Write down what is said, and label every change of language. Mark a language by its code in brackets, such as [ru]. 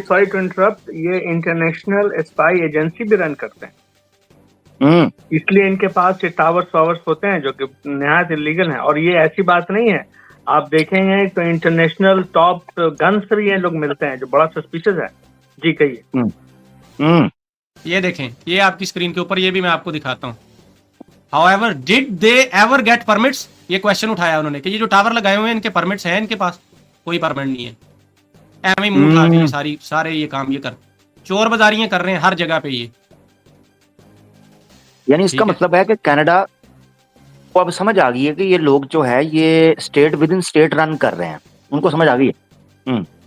[hi] Sorry to interrupt, ये international spy agency भी run करते हैं, इसलिए इनके पास ये टावर्स होते हैं जो कि निहायत इलीगल हैं। और ये ऐसी बात नहीं है, आप देखेंगे तो इंटरनेशनल टॉप गन्स भी ये लोग मिलते हैं जो बड़ा सस्पिशियस है। जी कहिए। ये देखें, ये आपकी स्क्रीन के ऊपर, ये भी मैं आपको दिखाता हूँ। [en] However, did they ever get permits? [hi] ये क्वेश्चन उठाया उन्होंने कि ये जो टावर लगाए हुए हैं इनके परमिट्स हैं, इनके पास कोई परमिट नहीं है। एम ही मुंह उठा के सारे ये काम ये कर, चोर बाजारियां कर रहे हैं हर जगह पे ये। यानी इसका मतलब है कि कनाडा को अब समझ आ गई है कि ये लोग जो है ये state with in state run कर रहे हैं, उनको समझ आ गई है।